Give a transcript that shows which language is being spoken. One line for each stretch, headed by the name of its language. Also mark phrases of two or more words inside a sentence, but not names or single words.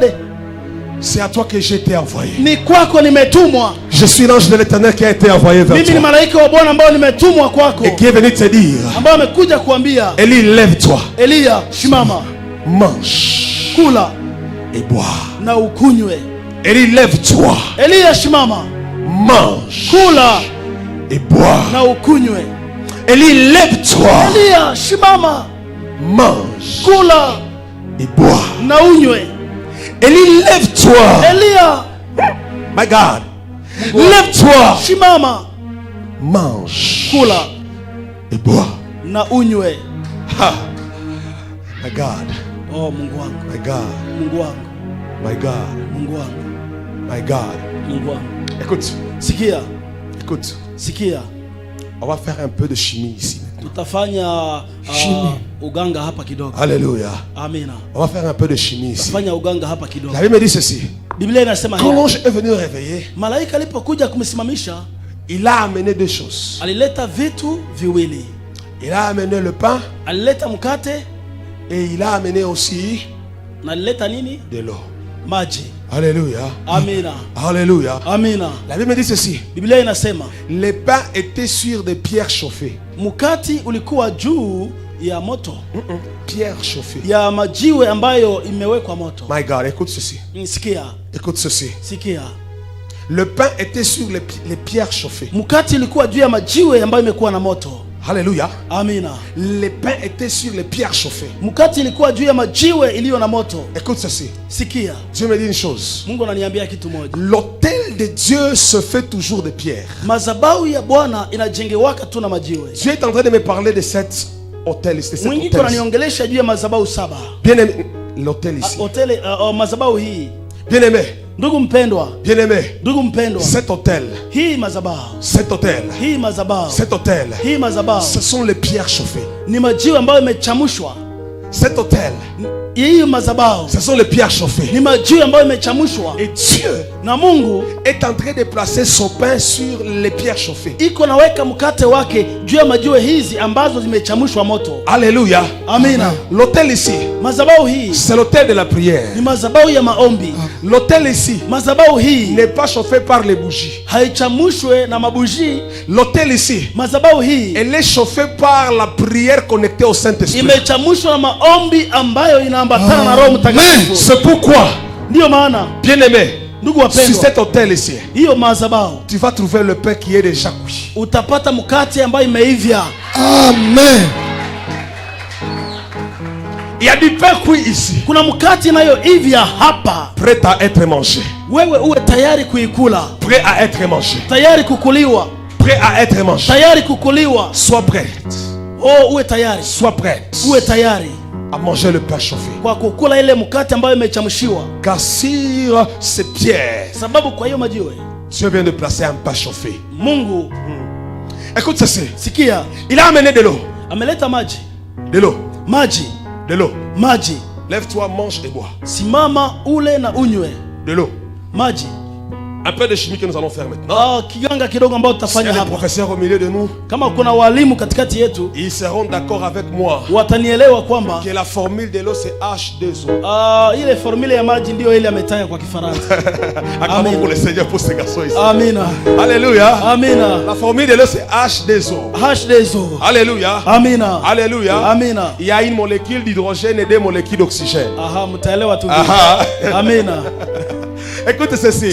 French: C'est à toi que j'ai été envoyé.
Swahili: Ni kwako nimetumwa.
French: Je suis l'ange de l'Éternel qui a été envoyé vers toi.
Swahili: Mimi ni malaika wa Bwana ambao nimetumwa kwako.
French: Et qui est venu te dire,
Swahili: ambao amekuja kuambia,
French: Élie, lève-toi.
Swahili: Elia, simama.
French: Mange.
Swahili: Kula.
French: Et bois.
Swahili: Na ukunywe.
French: Élie, lève-toi.
Swahili: Elia, simama.
French: Mange.
Swahili: Kula.
French: Et bois.
Swahili: Na ukunywe.
French: Élie, lève-toi.
Swahili: Elia, simama.
French: Mange.
Swahili: Kula.
French: Et bois.
Swahili: Na unywe.
French: Élie, lève-toi.
Swahili: Elia.
English: My God.
French: Lève-toi.
Swahili: Simama.
French: Mange.
Swahili: Kula.
French: Et bois.
Swahili: Na unywe. Ha.
English: My God.
Swahili: Oh, Mungu wangu.
English: My God.
Swahili: Mungu wangu.
English: My God.
Swahili: Mungu wangu.
English: My God.
Swahili: Mungu wangu.
French: Écoute.
Swahili: Sikia.
French: Écoute.
Swahili: Sikia.
French: On va faire un peu de chimie ici.
Swahili: Tutafanya uganga hapa kidogo.
French: Alléluia.
Swahili: Amina.
French: On va faire un peu de chimie ici.
Swahili: Tutafanya uganga hapa kidogo.
French: La Bible me dit ceci.
Swahili: Biblia inasema
French: quand l'ange est venu réveiller,
Swahili: malaika alipokuja kumsimamisha,
French: il a amené deux choses.
Swahili: Alileta vitu viwili.
French: Il a amené le pain.
Swahili: Alileta mkate.
French: Et il a amené aussi
Swahili: na alileta nini?
French: De l'eau.
Swahili: Maji.
French: Alléluia.
Swahili: Amina.
French: Alléluia.
Swahili: Amina.
French: La Bible me dit ceci.
Swahili: Biblia inasema
French: les pains étaient sur des pierres chauffées.
Swahili: Mkati ulikuwa juu ya moto.
French: Pierre chauffée.
Swahili: Ya majiwe ambayo imewekwa moto.
English: My God,
French: écoute ceci.
Swahili: Sikia.
French: Écoute ceci.
Swahili: Sikia.
French: Le pain était sur les pierres chauffées.
Swahili: Mkati ulikuwa juu ya majiwe ambayo imekuwa na moto.
French: Alléluia.
Swahili: Amina.
French: Les pains étaient sur les pierres chauffées.
Swahili: Mkati ilikuwa juu ya majiwe iliyo na moto.
French: Écoute ceci.
Swahili: Sikia.
French: Dieu me dit une chose.
Swahili: Mungu ananiambia kitu moja.
French: L'autel de Dieu se fait toujours de pierre.
Swahili: Madhabahu ya Bwana inajengewaka tu na majiwe.
French: Dieu est en train de me parler de cet autel ici.
Swahili: Mungu ananiongelesha juu ya madhabahu 7.
French: Bien aimé, l'autel ici.
Swahili: Madhabahu hii.
French: Bien aimé.
Swahili: Ndugu mpendwa.
French: Bien aimé.
Swahili: Ndugu mpendwa.
French: Cet autel.
Swahili: Hii madhabahu.
French: Cet autel.
Swahili: Hii madhabahu.
French: Cet autel.
Swahili: Hii madhabahu.
French: Ce sont les pierres chauffées.
Swahili: Ni majiwe ambayo imechamushwa.
French: Cet autel. Ce sont les pierres chauffées.
Swahili: Ni majiwe ambayo imechamushwa.
French: Et Dieu
Swahili: na Mungu
French: est en train de placer son pain sur les pierres chauffées.
Swahili: Iko naweka mkate wake juu ya majiwe hizi ambazo zimechamushwa moto.
French: Alléluia.
Swahili: Amina.
French: L'autel ici,
Swahili: madhabahu hii,
French: c'est l'autel de la prière.
Swahili: Ni madhabahu ya maombi.
French: L'autel ici,
Swahili: madhabahu hii
French: n'est pas chauffé par les bougies.
Swahili: Haichamushwe na mabuji.
French: L'autel ici,
Swahili: madhabahu hii,
French: elle est chauffée par la prière connectée au Saint-Esprit.
Swahili: Imechamushwa na maombi ambayo inaambatana na Roho Mtakatifu.
French: C'est pourquoi,
Swahili: ndio maana,
French: bien-aimé,
Swahili: ndugu wapendwa,
French: sur cet autel ici,
Swahili: hiyo madhabahu,
French: tu vas trouver le pain qui est déjà cuit.
Swahili: Utapata mkate ambayo imeivya.
French: Amen. Il y a du pain cuit ici.
Swahili: Kuna mkate inayoivya hapa.
French: Prêt à être mangé.
Swahili: Wewe uwe tayari kuikula.
French: Prêt à être mangé.
Swahili: Tayari kukuliwa.
French: Prêt à être mangé.
Swahili: Tayari kukuliwa.
French: Sois prête.
Swahili: Oh, uwe tayari.
French: Sois prête.
Swahili: Uwe tayari
French: à manger le pain chauffé.
Swahili: Kwa kukula ile mkate ambayo imechamshiwa.
French: Car sur ces pierres,
Swahili: sababu kwa hiyo majiwe,
French: Dieu vient de placer un pain chauffé.
Swahili: Mungu,
French: écoute ceci.
Swahili: Sikia.
French: Il a amené de l'eau.
Swahili: Ameleta maji.
French: De l'eau.
Swahili: Maji.
French: De l'eau.
Swahili: Maji.
French: Lève-toi, mange et bois.
Swahili: Simama ule na unywe.
French: De l'eau.
Swahili: Maji.
French: Un peu de chimie que nous allons faire maintenant.
Swahili: Kiganga kidogo ambao tutafanya hapa.
French: Les professeurs au milieu de nous,
Swahili: kama kuna walimu katikati yetu,
French: ils seront d'accord avec moi.
Swahili: Watanielewa kwamba
French: que la formule de l'eau c'est H2O.
Swahili: Ile formule ya maji ndio ile ametaya kwa Kifaransa.
French: Amen. Pour le Seigneur pour ces garçons ici.
Swahili: Amina.
French: Alléluia.
Swahili: Amina.
French: La formule de l'eau c'est H2O. H2O. Alléluia.
Swahili: Amina.
French: Alléluia.
Swahili: Amina.
French: Il y a une molécule d'hydrogène et deux molécules d'oxygène.
Swahili: Mtaelewa tu. Amina.
French: Écoute ceci.